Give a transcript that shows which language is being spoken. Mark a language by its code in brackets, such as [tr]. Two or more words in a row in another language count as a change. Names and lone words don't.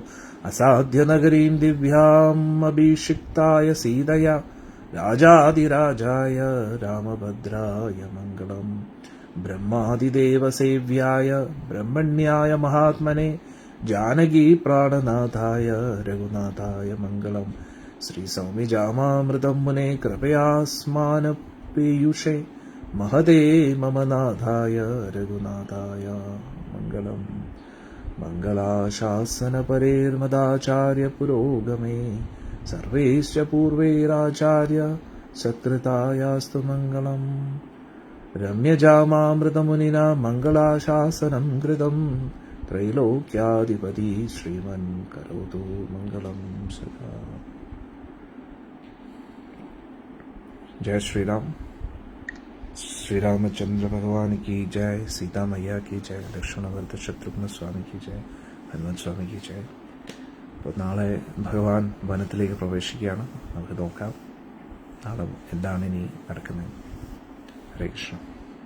[sa] असाध्यनगरीं दिव्यां अभिषिक्ताय सीतया राजातिराजाय रामभद्राय मङ्गलम् ब्रह्मादिदेवसेव्याय ब्रह्मण्याय महात्मने जानकी प्राणनाथाय रघुनाथाय मङ्गलम् श्री सौम्यजामामृतम् मुने कृपयास्मानपीयुषे महते मम नाथाय रघुनाथाय मङ्गलम् मङ्गलाशासनपरेर्मदाचार्यपुरोगमे सर्वैश्च पूर्वैराचार्य सत्कृतायास्तु मङ्गलम् रम्यजामामृतमुनिना मङ्गलाशासनं कृतं त्रैलोक्याधिपति श्रीमन् करोतु मङ्गलं सदा। [hi] जय श्री राम। श्री रामचंद्र भगवान की जय, सीता मैया की जय, लक्ष्मणभरत शत्रुघ्न स्वामी की जय, ഹനുമാൻ സ്വാമി की जय। [ml] അപ്പോൾ നാളെ ഭഗവാൻ വനത്തിലേക്ക് പ്രവേശിക്കുകയാണ്. നമുക്ക് നോക്കാം നാളെ എന്താണ് ഇനി നടക്കുന്നത്. ഹരേ കൃഷ്ണ.